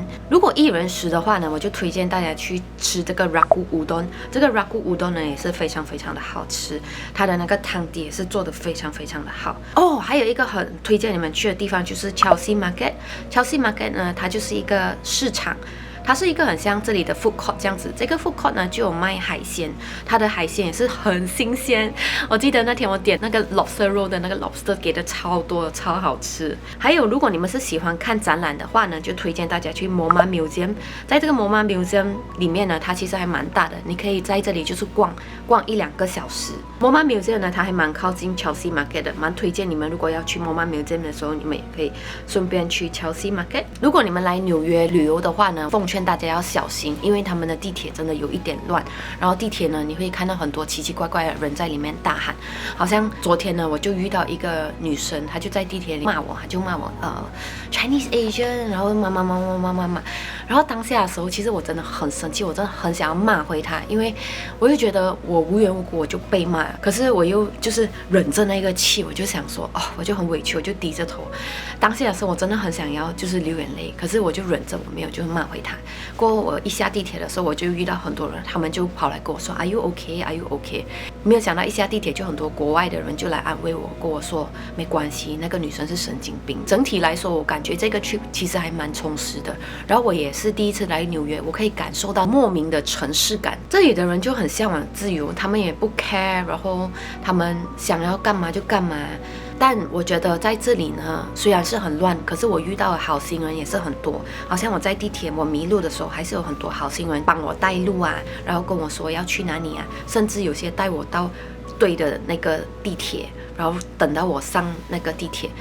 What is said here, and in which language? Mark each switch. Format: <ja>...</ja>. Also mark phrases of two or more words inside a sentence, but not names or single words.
<zh>如果1人食的話呢，我就推薦大家去吃這個 Ragu Udon。这個 Ragu Udon 呢也是非常非常的好吃，它的那個湯底也是做得非常非常的好哦。還有一個很推薦你們去的地方就是 Chelsea Market。Chelsea Market 呢，它就是一個市场。它是一個很像這裡的</zh> <en>food court</en> <zh>這樣子，這個</zh> <en>food court</en> <zh>呢就有賣海鮮，它的海鮮也是很新鮮。我記得那天我點那個</zh> <en>lobster roll</en> <zh>的那個 lobster 給的超多，超好吃。還有，如果你們是喜歡看展覽的話呢，就推薦大家去 MoMA Museum。在這個 MoMA Museum 裡面呢，它其實還蠻大的，你可以在這裡就是逛1-2個小時。MoMA Museum 呢，它還蠻靠近 Chelsea Market 的，蠻推薦你們如果要去 MoMA Museum 的時候，你們也可以順便去 Chelsea Market。如果你們來紐約旅遊的話呢，奉勸大家要小心，因為他們的地鐵真的有一點亂。然後地鐵呢，你會看到很多奇奇怪怪的人在裡面大喊。好像昨天呢，我就遇到一個女生，她就在地鐵裡罵我，她就罵我</zh> <en>Chinese Asian，</en> <zh>然後罵。然後當下的時候，其實我真的很生氣，我真的很想要罵回她，因為我就覺得我無緣無故我就被罵，可是我又就是忍着那個氣，我就想說我就很委屈，我就低着頭。當下的時候，我真的很想要就是流眼淚，可是我就忍着，我沒有就是骂回她。過後我一下地鐵的時候，我就遇到很多人，他們就跑來跟我說</zh> <en>Are you okay? Are you okay?</en> <zh>沒有想到一下地鐵就很多國外的人就來安慰我，跟我說沒關係，那個女生是神經病。整體來說，我感覺這個 trip 其實還蠻充實的。然後我也是第一次來紐約，我可以感受到莫名的城市感。這裡的人就很向往自由，他們也不 care， 然後他們想要幹嘛就幹嘛。但我覺得在這裡呢，雖然是很亂，可是我遇到的好心人也是很多。好像我在地鐵我迷路的時候，還是有很多好心人幫我帶路啊，然後跟我說要去哪裡啊，甚至有些帶我到對的那個地鐵，然後等到我上那個地鐵。</zh>